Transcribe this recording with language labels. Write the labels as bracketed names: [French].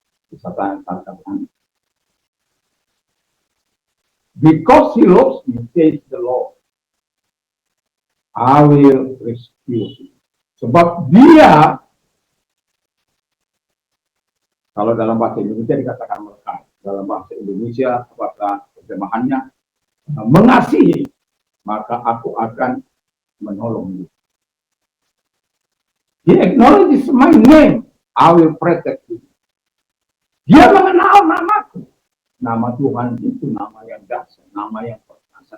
[Indonesian] Bisa katakan [English] because he loves me, says the Lord, I will rescue him. [Indonesian] Sebab dia, kalau dalam bahasa Indonesia dikatakan melekat, dalam bahasa Indonesia apakah terjemahannya mengasihi, maka aku akan menolong dia. [English] He acknowledges my name, I will protect you. [Indonesian] Dia mengenal namaku. Nama Tuhan itu nama yang dahsyat, nama yang perkasa.